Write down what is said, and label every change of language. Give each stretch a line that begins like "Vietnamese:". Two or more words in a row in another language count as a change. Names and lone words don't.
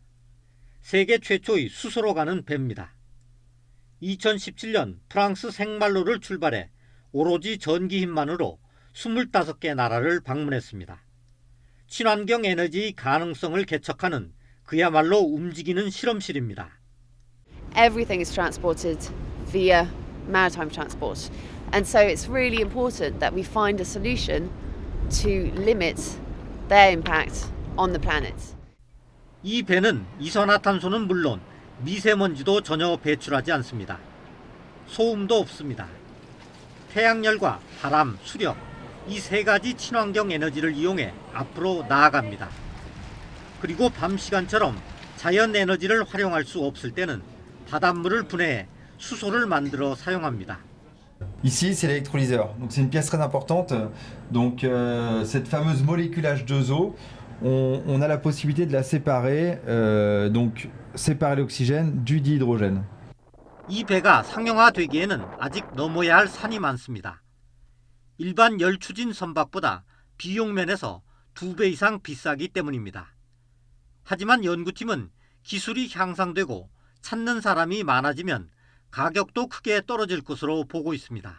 Korean: 세계 최초의 수소로 가는 배입니다. 2017년 프랑스 생말로를 출발해 오로지 전기 힘만으로 25개 나라를 방문했습니다. 친환경 에너지의 가능성을 개척하는 그야말로 움직이는 실험실입니다.
English: Everything is transported via maritime transport. And so it's really important that we find a solution to limit their impact on the planet.
Korean: 이 배는 이산화탄소는 물론 미세먼지도 전혀 배출하지 않습니다. 소음도 없습니다. 태양열과 바람, 수력, 이 세 가지 친환경 에너지를 이용해 앞으로 나아갑니다. 그리고 밤 시간처럼 자연 에너지를 활용할 수 없을 때는 바닷물을 분해해 수소를 만들어 사용합니다.
French: Ici, c'est l'électrolyseur. Donc c'est une pièce très importante. Donc cette fameuse molécule H2O, on a la possibilité de la séparer, donc séparer l'oxygène du dihydrogène.
Korean: 이 배가 상용화되기에는 아직 넘어야 할 산이 많습니다. 일반 열추진 선박보다 비용 면에서 2배 이상 비싸기 때문입니다. 하지만 연구팀은 기술이 향상되고 찾는 사람이 많아지면 가격도 크게 떨어질 것으로 보고 있습니다.